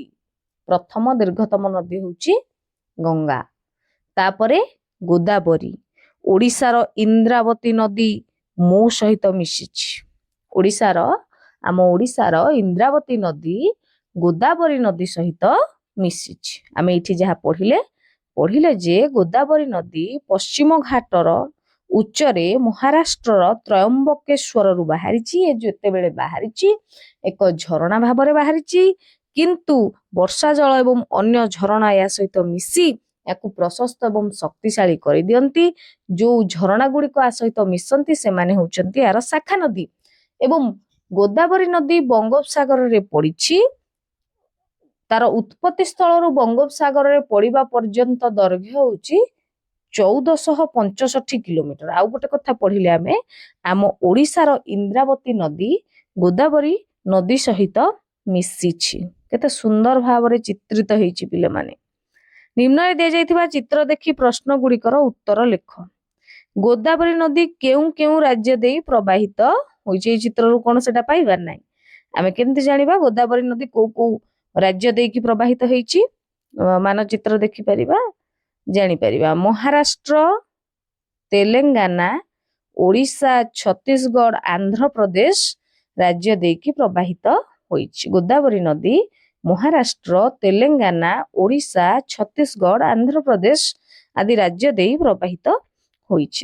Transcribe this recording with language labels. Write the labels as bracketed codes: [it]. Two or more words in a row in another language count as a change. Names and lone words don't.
[or] ପ୍ରଥମ ଦୀର୍ଘତମ ନଦୀ ହେଉଛି ଗଙ୍ଗା, ତାପରେ ଗୋଦାବରୀ। ଓଡ଼ିଶାର ଇନ୍ଦ୍ରାବତୀ ନଦୀ ମୋ ସହିତ ମିଶିଛି। ଆମ ଓଡ଼ିଶାର ଇନ୍ଦ୍ରାବତୀ ନଦୀ ଗୋଦାବରୀ ନଦୀ ସହିତ ମିଶିଛି। ଆମେ ଏଠି ଯାହା ପଢ଼ିଲେ ଯେ ଗୋଦାବରୀ ନଦୀ ପଶ୍ଚିମ ଘାଟର ଉଚ୍ଚରେ ମହାରାଷ୍ଟ୍ରର ତ୍ରୟମ୍ବକେଶ୍ୱର ରୁ ବାହାରିଛି। ଏ ଯେତେ ବେଳେ ବାହାରିଛି ଏକ ଝରଣା ଭାବରେ ବାହାରିଛି, କିନ୍ତୁ ବର୍ଷା ଜଳ ଏବଂ ଅନ୍ୟ ଝରଣା ଯା ସହିତ ମିଶି ଯାକୁ ପ୍ରଶସ୍ତ ଏବଂ ଶକ୍ତିଶାଳୀ କର ଦିଅନ୍ତି। ଯୋ ଝରଣା ଗୁଡ଼ିକ ଆ ସହିତ ମିଶନ୍ତି ସେ ମାନେ ହୋଚନ୍ତି ଯାର ଶାଖା ନଦୀ। ଏବଂ ଗୋଦାବରୀ ନଦୀ ବଙ୍ଗୋପସାଗର ରେ ପଡ଼ିଛି। ତାର ଉତ୍ପତ୍ତି ସ୍ଥଳ ରୁ ବଙ୍ଗୋପସାଗର ରେ ପଡ଼ିବା ପର୍ଯ୍ୟନ୍ତ ଦୈର୍ଘ୍ୟ ହେଉଛି 1465 କିଲୋମିଟର। ଆଉ ଗୋଟେ କଥା ପଢ଼ିଲେ ଆମ ଓଡ଼ିଶାର ଇନ୍ଦ୍ରାବତୀ ନଦୀ ଗୋଦାବରୀ ନଦୀ ସହିତ ମିଶିଛି। କେତେ ସୁନ୍ଦର ଭାବରେ ଚିତ୍ରିତ ହୋଇଛି ପିଲେ ମାନେ। ନିମ୍ନ ଦିଆ ଯାଇଥିବା ଚିତ୍ର ଦେଖି ପ୍ରଶ୍ନ ଗୁଡ଼ିକର ଉତ୍ତର ଲେଖ। ଗୋଦାବରୀ ନଦୀ କେଉଁ କେଉଁ ରାଜ୍ୟ ଦେଇ ପ୍ରବାହିତ ହୋଇଛି? ଚିତ୍ର ରୁ କୌଣସି ସେଟା ପାଇବାର ନାହିଁ। ଆମେ କେମିତି ଜାଣିବା ଗୋଦାବରୀ ନଦୀ କେଉଁ ରାଜ୍ୟ ଦେଇକି ପ୍ରବାହିତ ହୋଇଛି? ମାନଚିତ୍ର ଦେଖି ପାରିବା। ଜାଣିପାରିବା। ମହାରାଷ୍ଟ୍ର, ତେଲେଙ୍ଗାନା, ଓଡ଼ିଶା, ଛତିଶଗଡ଼, ଆନ୍ଧ୍ରପ୍ରଦେଶ ରାଜ୍ୟ ଦେଇକି ପ୍ରବାହିତ ହୋଇଛି। ଗୋଦାବରୀ ନଦୀ ମହାରାଷ୍ଟ୍ର, ତେଲେଙ୍ଗାନା, ଓଡ଼ିଶା, ଛତିଶଗଡ଼, ଆନ୍ଧ୍ରପ୍ରଦେଶ ଆଦି ରାଜ୍ୟ ଦେଇ ପ୍ରବାହିତ ହୋଇଛି।